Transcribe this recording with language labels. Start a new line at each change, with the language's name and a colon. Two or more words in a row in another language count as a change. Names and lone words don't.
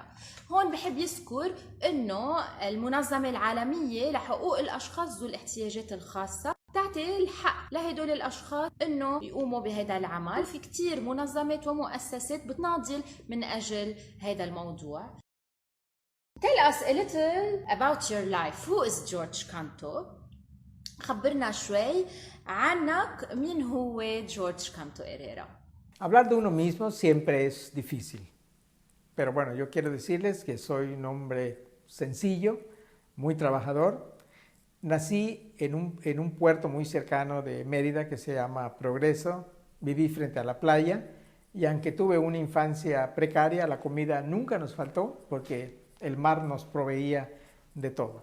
Arabic: هون بحب يذكر إنه المنظمة العالمية لحقوق الأشخاص ذو الاحتياجات الخاصة تعطي الحق لهدول الأشخاص إنه يقوموا بهذا العمل. في كتير منظمات ومؤسسات بتناضل من أجل هذا الموضوع.
English: Tell us a little about your life. Who is George Canto?
Arabic: خبرنا شوي عنك. مين هو جورج كانتو إريرا؟
Spanish: Hablar de uno mismo siempre es difícil, pero bueno, yo quiero decirles que soy un hombre sencillo, muy trabajador. Nací en un puerto muy cercano de Mérida que se llama Progreso. Viví frente a la playa y aunque tuve una infancia precaria, la comida nunca nos faltó porque el mar nos proveía de todo.